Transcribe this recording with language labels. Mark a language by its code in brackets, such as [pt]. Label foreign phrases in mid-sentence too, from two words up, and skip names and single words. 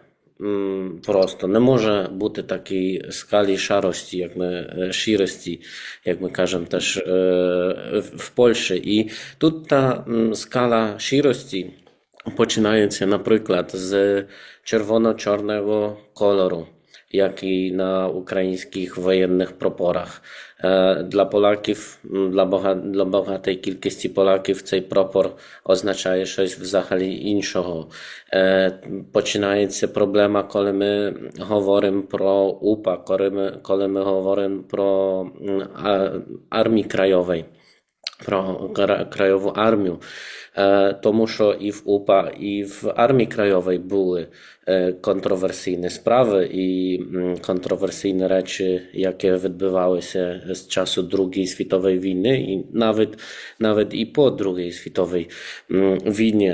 [uk] Просто не може бути такій скалі шарості, шірості, як ми кажемо теж в Польщі. І тут та скала шірості починається, наприклад, з червоно-чорного кольору, як і на українських воєнних прапорах. [pl] Dla Polaków, dla [uk] багатої кількості Поляків цей прапор означає щось взагалі іншого. Починається проблема, коли ми говоримо про УПА, коли ми говоримо про армії краєвої, про Krajową Armię, тому що і в УПА, і в Армії Краєвої були контроверсійні справи і контроверсійні речі, які відбувалися з часу Другої світової війни, і навіть і по Другій світовій війні.